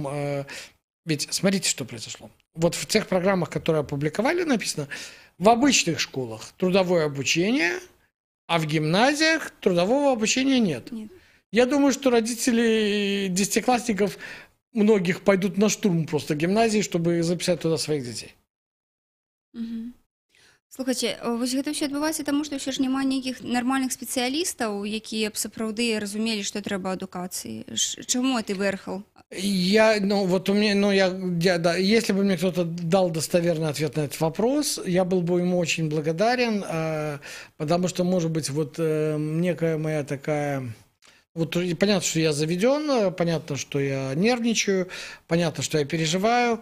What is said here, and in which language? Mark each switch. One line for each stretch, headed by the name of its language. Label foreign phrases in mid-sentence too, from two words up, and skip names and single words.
Russian: Ведь смотрите, что произошло. Вот в тех программах, которые опубликовали, написано, в обычных школах трудовое обучение, а в гимназиях трудового обучения нет. Я думаю, что родители десятиклассников многих пойдут на штурм просто гимназии, чтобы записать туда своих детей.
Belarusian: Слухайте, вось гэта ўсё адбываецца таму, што ўсё ж няма нейкіх нармальных спецыялістаў, якія б сапраўды разумелі, што трэба адукацыі. Чаму ты вырхал?
Russian: Если бы мне кто-то дал достоверный ответ на этот вопрос, я был бы ему очень благодарен, потому что, может быть, некая моя такая... понятно, что я заведен, понятно, что я нервничаю, понятно, что я переживаю.